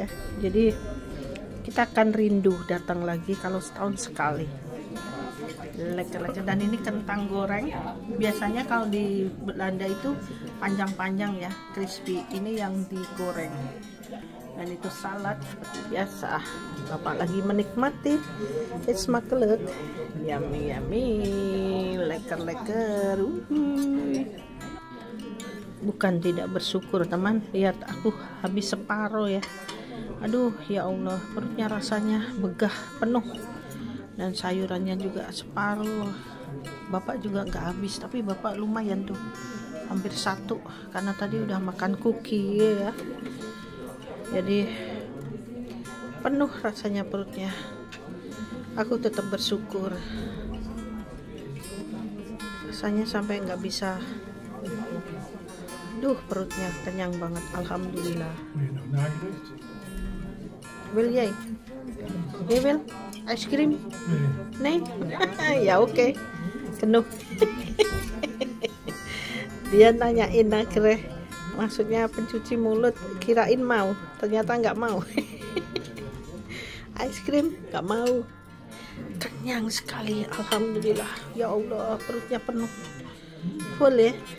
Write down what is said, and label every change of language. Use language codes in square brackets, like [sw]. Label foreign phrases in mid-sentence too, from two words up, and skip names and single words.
[id] Jadi kita akan rindu datang lagi kalau setahun sekali. Lekker. Dan ini kentang goreng. Biasanya kalau di Belanda itu panjang-panjang ya, crispy. Ini yang digoreng. Dan itu salad seperti biasa. Bapak lagi menikmati. [nl] It's makkelijk. Yummy. Lekker. [id] Bukan tidak bersyukur teman. Lihat aku habis separuh ya. Aduh ya Allah, perutnya rasanya begah penuh. Dan sayurannya juga separuh. Bapak juga nggak habis, tapi Bapak lumayan tuh, hampir satu, karena tadi udah makan cookie ya. Jadi penuh rasanya perutnya. Aku tetap bersyukur. Rasanya sampai nggak bisa. Duh, perutnya kenyang banget. Alhamdulillah. [nl] Wil jij? Je wil ice cream? Nee? [id] Ya oke. Penuh. Dia nanyain akhirnya, maksudnya pencuci mulut, kirain mau, ternyata nggak mau. Ice cream nggak mau. Kenyang sekali, alhamdulillah. Ya Allah, perutnya penuh, full ya.